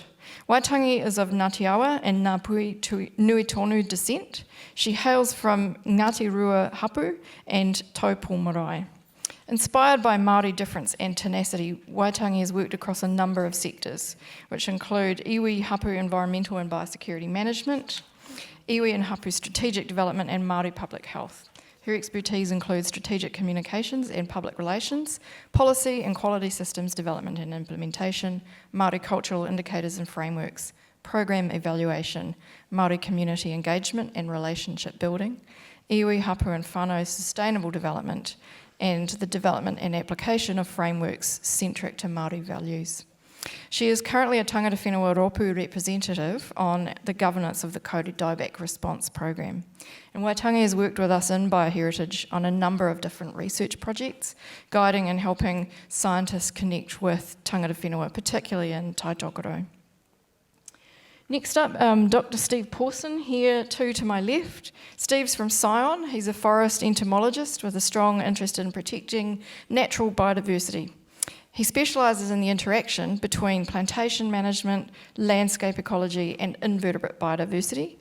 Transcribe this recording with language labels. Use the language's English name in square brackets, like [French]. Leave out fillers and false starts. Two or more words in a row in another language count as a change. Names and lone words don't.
[English] Waitangi is of Ngāti Awa and Ngāpuhi Nui Tonu descent. She hails from Ngāti Rua Hapu and Taupō Marae. Inspired by Māori difference and tenacity, Waitangi has worked across a number of sectors, which include [Māori] iwi hapu [English] environmental and biosecurity management, iwi and hapu strategic development, and Māori public health. Her expertise includes strategic communications and public relations, policy and quality systems development and implementation, Māori cultural indicators and frameworks, program evaluation, Māori community engagement and relationship building, [Māori] iwi hapu [English] and whānau sustainable development, and the development and application of frameworks centric to Māori values. She is currently a [Māori] tangata whenua Ropu [English] representative on the governance of the Kauri Dieback Response Program. And Waitangi has worked with us in BioHeritage on a number of different research projects, guiding and helping scientists connect with [Māori] tangata whenua, [English] particularly in Taitokoro. Next up, Dr. Steve Pawson, here too to my left. Steve's from Scion. He's a forest entomologist with a strong interest in protecting natural biodiversity. He specialises in the interaction between plantation management, landscape ecology, and invertebrate biodiversity.